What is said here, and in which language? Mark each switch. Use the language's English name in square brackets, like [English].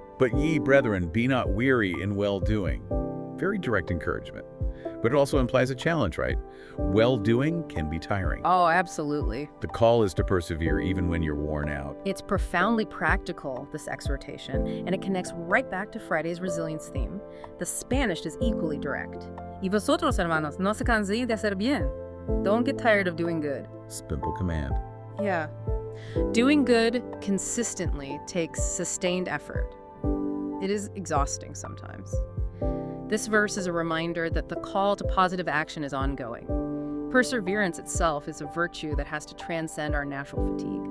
[English] But ye, brethren, be not weary in well-doing. Very direct encouragement. But it also implies a challenge, right? Well-doing can be tiring. Oh, absolutely. The call is to persevere even when you're worn out. It's profoundly practical, this exhortation, and it connects right back to Friday's resilience theme. The Spanish is equally direct. [Spanish] Y vosotros, hermanos, no se canséis de hacer bien. [English] Don't get tired of doing good. Simple command. Yeah. Doing good consistently takes sustained effort. It is exhausting sometimes. This verse is a reminder that the call to positive action is ongoing. Perseverance itself is a virtue that has to transcend our natural fatigue.